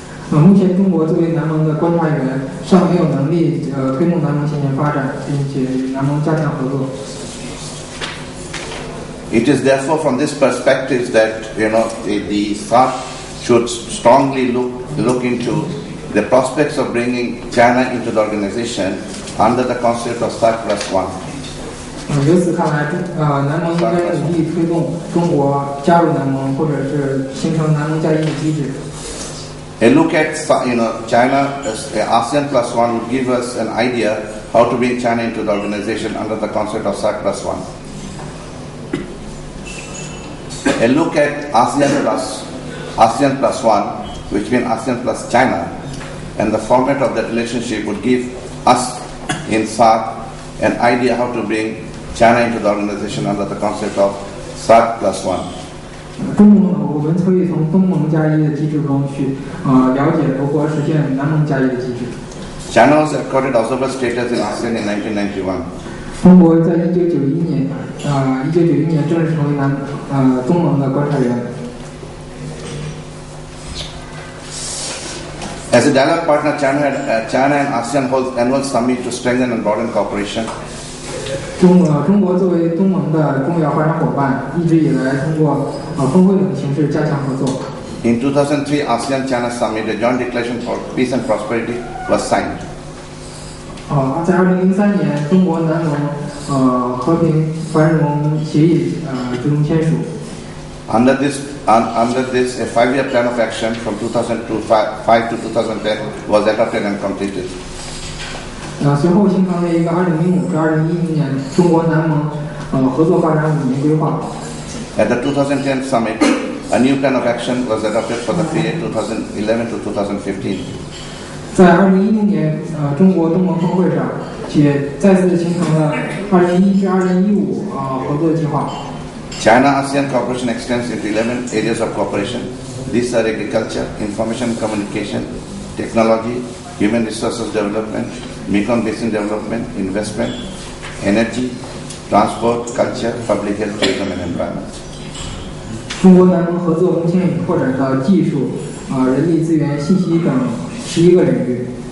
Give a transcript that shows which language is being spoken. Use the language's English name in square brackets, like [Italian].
[Chinese] 目前中国作为南盟的观察员，尚没有能力推动南盟向前发展，并且与南盟加强合作。 [English] It is therefore from this perspective that the SAARC should strongly look into the prospects of bringing China into the organization under the concept of SAARC plus one. [Chinese] 由此看来，南盟应该努力推动中国加入南盟，或者是形成南盟加一的机制。 [English] A look at China as ASEAN plus one would give us an idea how to bring China into the organization under the concept of SAARC plus one. A look at ASEAN plus one, which means ASEAN plus China, and the format of that relationship would give us in SAARC an idea how to bring China into the organization under the concept of SARC+1. [Chinese] 中盟，我们可以从东盟加一的机制中去了解如何实现南盟加一的机制。 [English] China was accorded observer status in ASEAN in 1991. [Chinese] 中国在1991年正式成为东盟的观察员。 [English] As a dialogue partner, China and ASEAN hold annual summit to strengthen and broaden cooperation. [Chinese] 中国作为东盟的重要发展伙伴，一直以来通过峰会等形式加强合作。 [English] In 2003 ASEAN-China Summit, a joint declaration for peace and prosperity was signed. [Chinese] 在2003年，中国南盟和平繁荣协议最终签署。 [English] Under this, a 5-year plan of action from 2005 to 2010 was adopted and completed. [Chinese] 随后形成了一个2015至2010年中国南盟合作发展5年规划。 [English] At the 2010 summit, a new plan of action was adopted for the period 2011 to 2015. [Chinese] 在2010年中国东盟峰会上，且再次形成了2011至2015合作计划。 [English] China-ASEAN cooperation extends into 11 areas of cooperation. These are agriculture, information and communication, technology, human resources development, Mekong Basin development, investment, energy, transport, culture, public health, tourism and environment. [Chinese] 中国南盟合作目前已拓展到技术、人力资源、信息等11个领域。